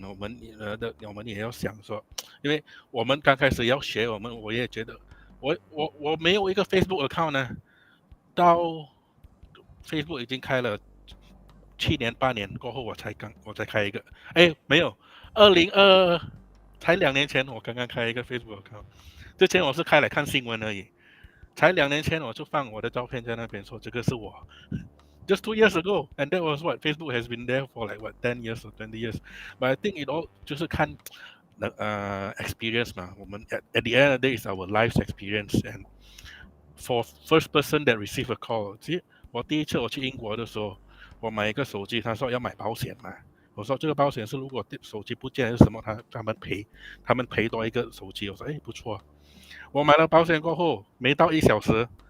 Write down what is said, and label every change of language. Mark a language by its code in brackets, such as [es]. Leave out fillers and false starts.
[zh] 我们也要想说，因为我们刚开始要学，我也觉得我没有一个 Facebook account 呢，到 Facebook 已经开了7年8年过后我才开一个，没有，2022才2年前我刚刚开一个 Facebook account，之前我是开来看新闻而已，才2年前我就放我的照片在那边说这个是我。 [en] Just 2 years ago, and that was what Facebook has been there for like 10 years or 20 years. But I think it all [zh] 就是看experience 嘛，我们 [en] at the end of the day is our life's experience, and for first person that receive a call， [zh] 其实我第一次我去英国的时候，我买一个手机，他说要买保险嘛，我说这个保险是如果手机不见还是什么，他们赔多一个手机，我说不错，我买了保险过后没到1小时。